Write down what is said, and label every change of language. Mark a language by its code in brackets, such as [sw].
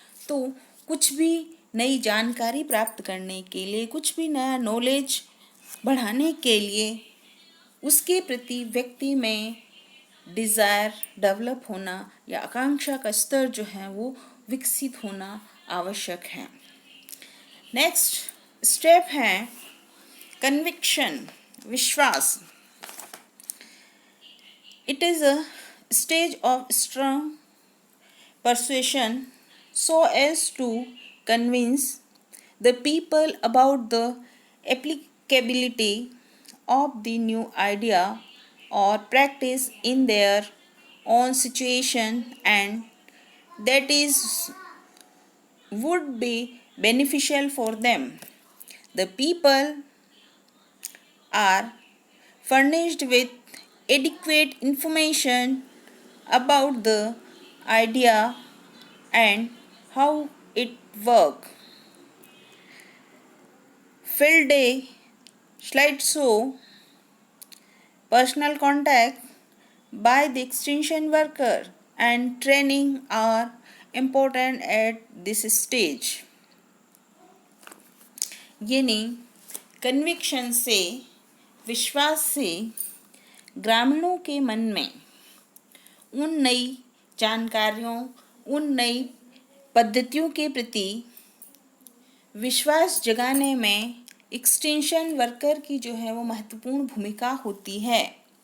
[hi] तो कुछ भी नई जानकारी प्राप्त करने के लिए, कुछ भी नया नॉलेज बढ़ाने के लिए उसके प्रति व्यक्ति में डिज़ायर डेवलप होना या आकांक्षा का स्तर जो है वो विकसित होना आवश्यक है। नेक्स्ट स्टेप है कन्विक्शन, विश्वास। [en] It is a stage of strong persuasion so as to convince the people about the applicability of the new idea or practice in their own situation, and that is would be beneficial for them. The people are furnished with adequate information about the idea and how it works. Field day, slideshow, personal contact by the extension worker and training are important at this stage. [hi] यानी conviction से, विश्वास से ग्रामीणों के मन में उन नई जानकारियों, उन नई पद्धतियों के प्रति विश्वास जगाने में एक्सटेंशन वर्कर की जो है वो महत्वपूर्ण भूमिका होती है।